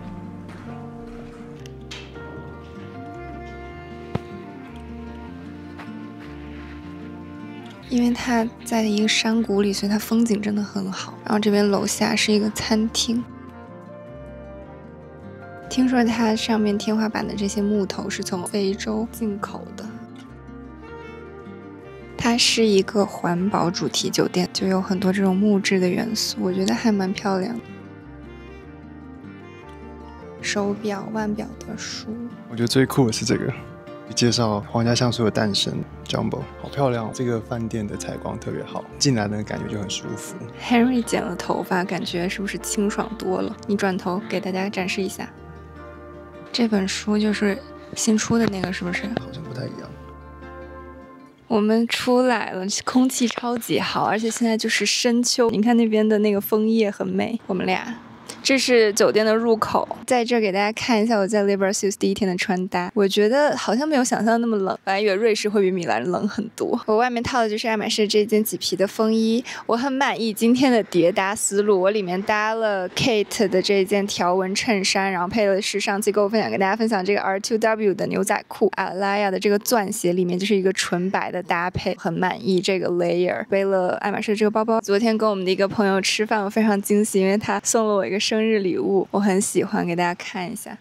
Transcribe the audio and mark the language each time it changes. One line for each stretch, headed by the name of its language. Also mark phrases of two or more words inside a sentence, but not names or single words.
Chinese: 因為它在一個山谷裡，所以它風景真的很好。然後這邊樓下是一個餐廳。聽說它上面天花板的這些木頭是從非洲進口的。它是一個環保主題酒店，就有很多這種木質的元素，我覺得還蠻漂亮的。手錶、腕錶的書，我覺得最酷的是這個，介紹皇家橡樹的誕生 ，Jumbo，好漂亮哦！這個飯店的採光特別好，進來的感覺就很舒服。Henry 剪了頭髮，感覺是不是清爽多了？你轉頭給大家展示一下，這本書就是新出的那個，是不是？好像不太一樣。我們出來了，空氣超級好，而且現在就是深秋，你看那邊的那個楓葉很美。我們倆，這是酒店的入口，在這兒給大家看一下我在 Librasus 第一天的穿搭。我覺得好像沒有想象那麼冷，本來以為瑞士會比米蘭冷很多。我外面套的就是愛馬仕這件麂皮的風衣，我很滿意今天的疊搭思路。我裡面搭了 Kate 的這件條紋襯衫，然後配的是上期跟我分享給大家分享這個 R2W 的牛仔褲，Alaïa 的這個鑽鞋，裡面就是一個純白的搭配，很滿意這個 layer。背了愛馬仕這個包包，昨天跟我們的一個朋友吃飯，我非常驚喜，因為他送了我一個生日禮物，我很喜歡，給大家看一下。